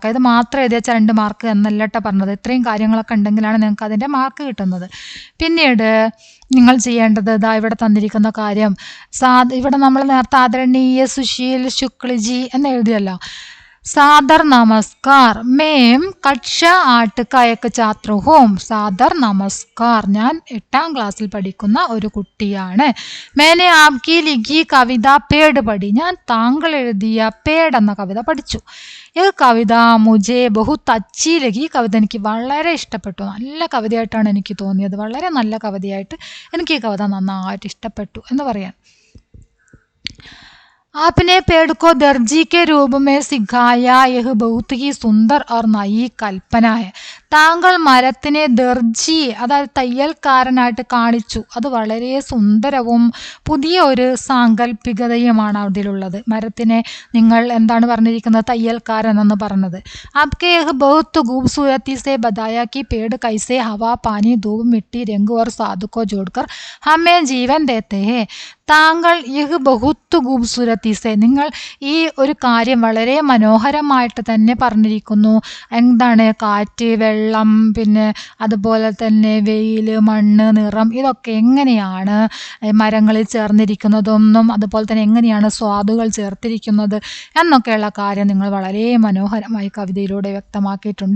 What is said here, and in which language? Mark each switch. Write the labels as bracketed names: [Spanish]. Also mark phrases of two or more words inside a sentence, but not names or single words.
[Malayalam] ഇത് മാത്രം എഴുതി വെച്ചാൽ 2 മാർക്ക് എന്നല്ല കേട്ടോ പറഞ്ഞത്. ഇത്രയും കാര്യങ്ങളൊക്കെ ഉണ്ടെങ്കിലാണ് നിങ്ങൾക്ക് അതിൻ്റെ മാർക്ക് കിട്ടുന്നത്. പിന്നീട് നിങ്ങൾ ചെയ്യേണ്ടത് ഇതാ ഇവിടെ തന്നിരിക്കുന്ന കാര്യം. ഇവിടെ നമ്മൾ നേരത്തെ ആദരണീയ സുശീൽ ശുക്ലജി എന്ന് എഴുതിയല്ലോ. [Hindi] सादर नमस्कार, मैं कक्षा 8 का एक छात्र हूँ. [Malayalam] സാദർ നമസ്കാർ, ഞാൻ 8ാം ക്ലാസ്സിൽ പഠിക്കുന്ന ഒരു കുട്ടിയാണ്. [Hindi] मैंने आपकी लिखी कविता पेड़ पढ़ी, [Malayalam] ഞാൻ താങ്കൾ എഴുതിയ പേട് എന്ന കവിത പഠിച്ചു. [Hindi] ഈ कविता मुझे बहुत अच्छी लगी, [Malayalam] കവിത എനിക്ക് വളരെ ഇഷ്ടപ്പെട്ടു. നല്ല കവിതയായിട്ടാണ് എനിക്ക് തോന്നിയത്. വളരെ നല്ല കവിതയായിട്ട് എനിക്ക് ഈ കവിത നന്നായിട്ട് ഇഷ്ടപ്പെട്ടു എന്ന് പറയാൻ. [Hindi] आपने पेड़ को दर्जी के रूप में सिखाया, यह बहुत ही सुंदर और नई कल्पना है. [Malayalam] താങ്കൾ മരത്തിനെ ദർജി, അതായത് തയ്യൽക്കാരനായിട്ട് കാണിച്ചു. അത് വളരെ സുന്ദരവും പുതിയ ഒരു സാങ്കല്പികതയുമാണ് അതിലുള്ളത്. മരത്തിനെ നിങ്ങൾ എന്താണ് പറഞ്ഞിരിക്കുന്നത്? തയ്യൽക്കാരൻ എന്ന് പറഞ്ഞത്. [Hindi] आपके यह बहुत खूबसूरती से बताया कि पेड़ कैसे हवा, पानी, धूप, मिट्टी, रंग और स्वाद को जोड़कर हमें जीवन देते हैं. [Malayalam] താങ്കൾ [Hindi] यह बहुत खूबसूरती से, [Malayalam] നിങ്ങൾ ഈ ഒരു കാര്യം വളരെ മനോഹരമായിട്ട് തന്നെ പറഞ്ഞിരിക്കുന്നു. എന്താണ്? കാറ്റ്, വെള്ളം, പിന്നെ അതുപോലെ തന്നെ വെയിൽ, മണ്ണ്, നിറം, ഇതൊക്കെ എങ്ങനെയാണ് മരങ്ങളിൽ ചേർന്നിരിക്കുന്നതെന്നും അതുപോലെ തന്നെ എങ്ങനെയാണ് സ്വാദുകൾ ചേർത്തിരിക്കുന്നത് എന്നൊക്കെയുള്ള കാര്യം നിങ്ങൾ വളരെ മനോഹരമായി കവിതയിലൂടെ വ്യക്തമാക്കിയിട്ടുണ്ട്.